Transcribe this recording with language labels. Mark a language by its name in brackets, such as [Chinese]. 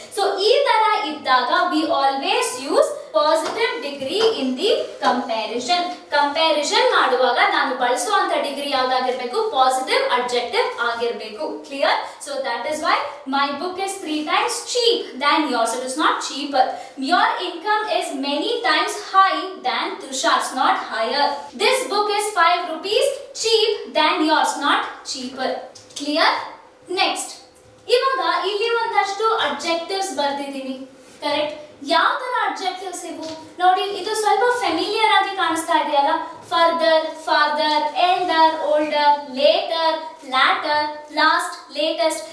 [English] so [Kannada] ಈ ತರ ಇದ್ದಾಗ [English] we always use positive degree in the comparison [Kannada] ಮಾಡುವಾಗ ನಾನು ಬಳಸುವಂತ ಡಿಗ್ರಿ ಯಾವ್ದಾಗಿರ್ಬೇಕು? ಪಾಸಿಟಿವ್ ಅಡ್ಜೆಕ್ಟಿವ್ ಆಗಿರ್ಬೇಕು. [English] Clear? So that is why my book is 3 times cheap than yours. It is not cheaper. Your income is many times high than Tushar's, not higher. This book is 5 rupees cheap than yours, not cheaper. Clear? [Kannada] Next, ಇವಾಗ ಇಲ್ಲಿ ಒಂದಷ್ಟು adjectives ಬರ್ದಿದ್ದೀನಿ, correct? ಯಾವ ತರ adjectives ಇವು ನೋಡಿ? ಇದು ಸ್ವಲ್ಪ familiar ಆಗಿ ಕಾಣಿಸ್ತಾ ಇದೆಯಲ್ಲ. [English] Further, father, elder, older, later, latter, last, latest.